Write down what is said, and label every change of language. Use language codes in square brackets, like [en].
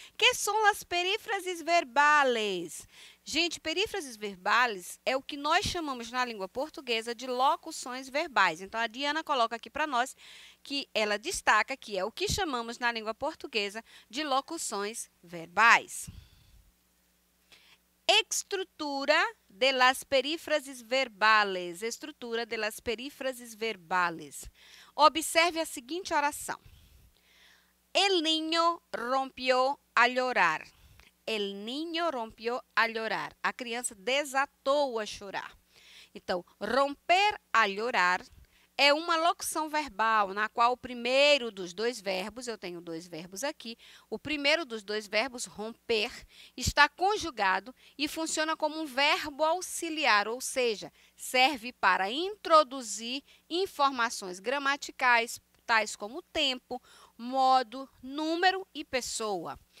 [pt] Que são as perífrases verbales? Gente, perífrases verbales é o que nós chamamos na língua portuguesa de locuções verbais. Então, a Diana coloca aqui para nós que ela destaca que é o que chamamos na língua portuguesa de locuções verbais. [es] Estrutura de las perífrases verbales. Estrutura de las perífrases verbales. [pt] Observe a seguinte oração. [es] El niño rompió a llorar. El niño rompió a llorar. [pt] A criança desatou a chorar. Então, romper a llorar é uma locução verbal na qual o primeiro dos dois verbos, eu tenho dois verbos aqui, o primeiro dos dois verbos, romper, está conjugado e funciona como um verbo auxiliar, ou seja, serve para introduzir informações gramaticais, tais como tempo, modo, número e pessoa.